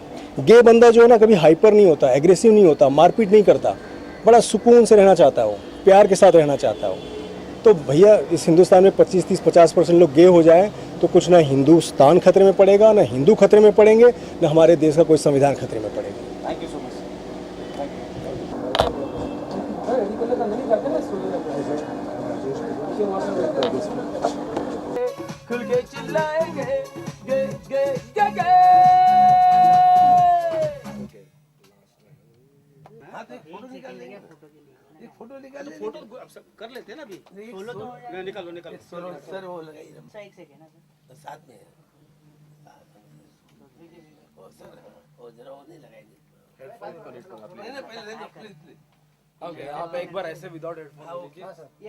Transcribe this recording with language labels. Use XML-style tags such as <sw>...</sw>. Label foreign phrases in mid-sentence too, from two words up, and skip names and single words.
<hi>गे बंदा जो है ना कभी हाइपर नहीं होता, एग्रेसिव नहीं होता, मारपीट नहीं करता, बड़ा सुकून से रहना चाहता है, वो प्यार के साथ रहना चाहता है वो। तो भैया इस हिंदुस्तान में 25-30-50% लोग गे हो जाएं तो कुछ ना हिंदुस्तान खतरे में पड़ेगा, ना हिंदू खतरे में पड़ेंगे, ना हमारे देश का कोई संविधान खतरे में पड़ेगा।</hi> <en>thank you so much.</en> <hi>खुल के चिल्लाएंगे गे गे गे गे। फोटो कर लेते हैं ना अभी। निकालो सर, वो लगाइए एक सेकंड ना साथ में वो सर, वो जरा वो नहीं लगाएंगे। नहीं पहले ओके, आप एक बार ऐसे</hi> <en>without headphone</en> <hi>लीजिए।</hi>